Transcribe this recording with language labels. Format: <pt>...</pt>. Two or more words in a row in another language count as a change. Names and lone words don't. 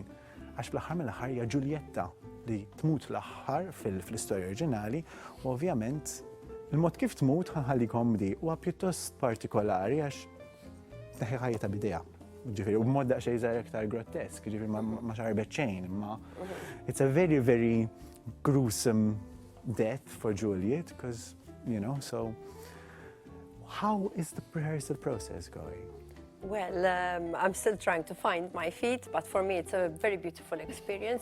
<mt>Għax fl-aħħar mill-aħħar hija Ġulietta li tmut l-aħħar fil-istorja oriġinali, u ovvjament il-mod kif tmut ħanħallikom di huwa pjuttost partikolari għax neħi ħajja bidejha. Ġifieri u b'mod daqsxejn żgħar iktar grotesk, ġifieri ma xarbet xejn, imma</mt> <en>it's a very, very gruesome death for Juliet, because, you know, so how is the rehearsal process going? Well, I'm still trying to find my feet, but for me it's a very beautiful experience.</en>